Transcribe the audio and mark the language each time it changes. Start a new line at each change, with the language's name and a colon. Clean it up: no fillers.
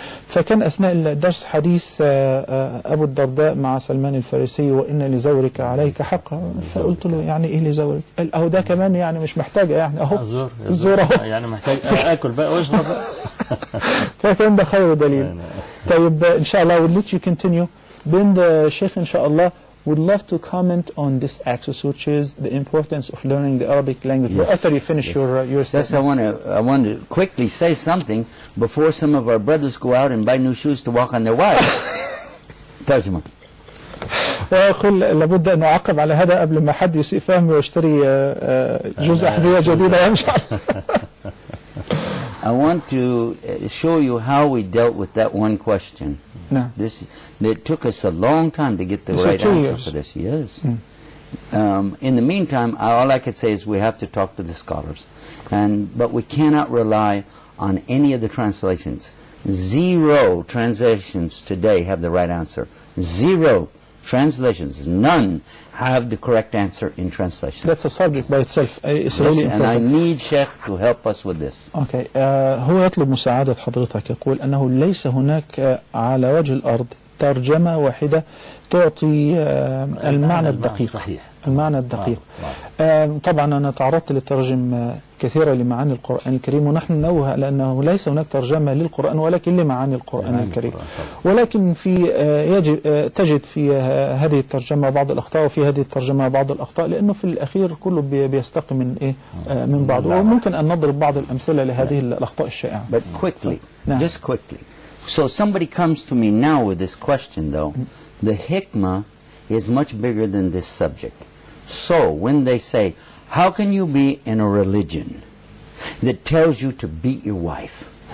Arabic: فكان اثناء الدرس حديث ابو الدرداء مع سلمان الفارسي وان لزورك عليك حقا، فقلت له يعني ايه لزورك؟ اهو ده كمان يعني مش محتاج يعني اهو زور يعني محتاج اكل بقى واشرب بقى. فكان ده خير دليل. طيب ان شاء الله
English: we'll let you continue
Arabic: بين الشيخ ان شاء الله.
English: Would love to comment on this axis, which is the importance of learning the Arabic language. Yes. After you finish your statement. Yes, I want to quickly say something before some of our brothers go out and buy new shoes to walk on their wives.
Arabic: Tarjima. وأقول لابد أن أعقب على هذا قبل ما حد يسيء فهمي ويشتري جوز أحذية جديدة ويمشي.
English: I want to show you how we dealt with that one question. No. This, it took us a long time to get the right answer for this. Yes. Mm. In the meantime, all I could say is we have to talk to the scholars. But we cannot rely on any of the translations. Zero translations today have the right answer. Zero translations. None have the correct answer in translation. That's a subject by itself. It's really and I need Sheikh to help us with this.
Arabic: Okay. هو يطلب مساعدة حضرتك. يقول أنه ليس هناك على وجه الأرض ترجمة واحدة تعطي المعنى الدقيق. صحيح. المعنى الدقيق. طبعا أنا تعرضت للترجم كثيرة لمعاني القرآن الكريم، ونحن ننوه على أنه ليس هناك ترجمة للقرآن ولكن لمعاني القرآن الكريم. ولكن في يجب تجد في هذه الترجمة بعض الأخطاء وفي هذه الترجمة بعض الأخطاء، لأنه في الأخير كله بيستقي من إيه من بعض. وممكن أن نضرب بعض الأمثلة لهذه الأخطاء الشائعة.
English: But quickly, just quickly. So somebody comes to me now with this question though. The hikmah is much bigger than this subject. So when they say, how can you be in a religion that tells you to beat your wife?